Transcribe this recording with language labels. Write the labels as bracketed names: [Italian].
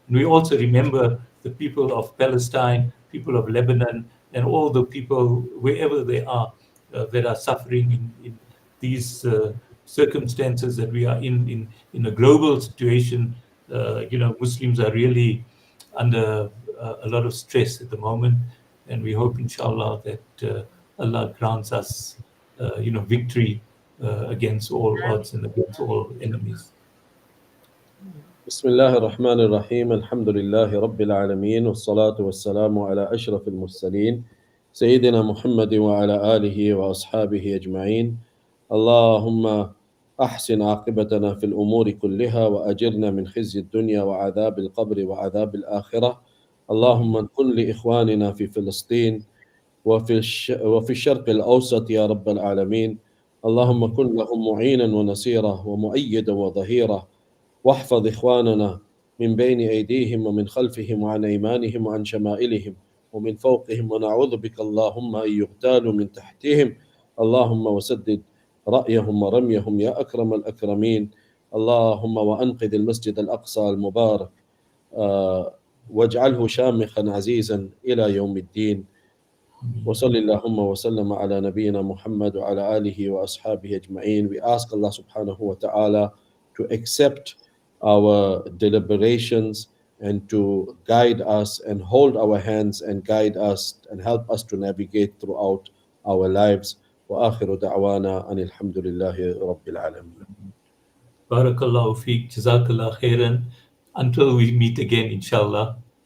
[English] And we also remember the people of Palestine, people of Lebanon, and all the people, wherever they are, that are suffering in these circumstances that we are in a global situation. Muslims are really under a lot of stress at the moment, and we hope, inshallah, that Allah grants us, victory against all odds and against all enemies. [Arabic] بسم الله الرحمن الرحيم الحمد لله رب العالمين والصلاة والسلام على أشرف المرسلين سيدنا محمد وعلى آله وأصحابه أجمعين. اللهم أحسن عاقبتنا في الأمور كلها وأجرنا من خزي الدنيا وعذاب القبر وعذاب الآخرة. اللهم كن لإخواننا في فلسطين وفي الشرق الأوسط يا رب العالمين. اللهم كن لهم معينا ونصيرا ومؤيدا وظهيرا، واحفظ إخواننا من بين أيديهم ومن خلفهم وعن أيمانهم وعن شمائلهم ومن فوقهم، ونعوذ بك اللهم أن يغتالوا من تحتهم. اللهم وسدد رأيهم ورميهم يا أكرم الأكرمين. اللهم وأنقذ المسجد الأقصى المبارك واجعله شامخا عزيزا إلى يوم الدين. وصلى اللهم وسلم على نبينا محمد وعلى آله وأصحابه أجمعين. [English] We ask Allah subhanahu wa ta'ala to accept our deliberations and to guide us and hold our hands and guide us and help us to navigate throughout our lives. [Arabic] وآخر دعوانا أن الحمد لله رب العالمين. Barakallahu feek, Jazakallah khairan. [English] Until we meet again, inshallah.